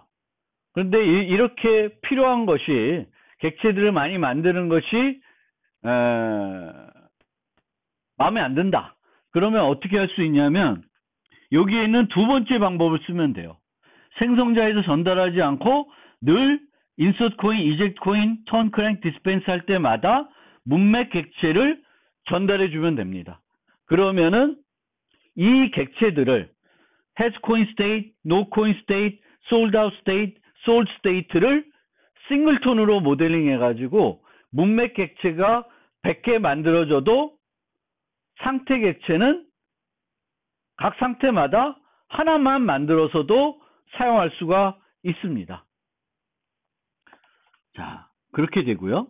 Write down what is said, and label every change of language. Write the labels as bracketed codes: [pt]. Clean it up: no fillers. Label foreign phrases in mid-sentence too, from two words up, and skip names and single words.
[ko] 그런데 이렇게 필요한 것이 객체들을 많이 만드는 것이 마음에 안 든다. 그러면 어떻게 할 수 있냐면 여기에 있는 두 번째 방법을 쓰면 돼요. 생성자에서 전달하지 않고 늘 [en] insert coin, eject coin, turn crank, [ko] dispense 할 때마다 문맥 객체를 전달해 주면 됩니다. 그러면은 이 객체들을 [en] has coin state, no coin state, sold out state, sold state [ko] 를 싱글톤으로 모델링 해가지고 문맥 객체가 100개 만들어져도 상태 객체는 각 상태마다 하나만 만들어서도 사용할 수가 있습니다. 자, 그렇게 되고요.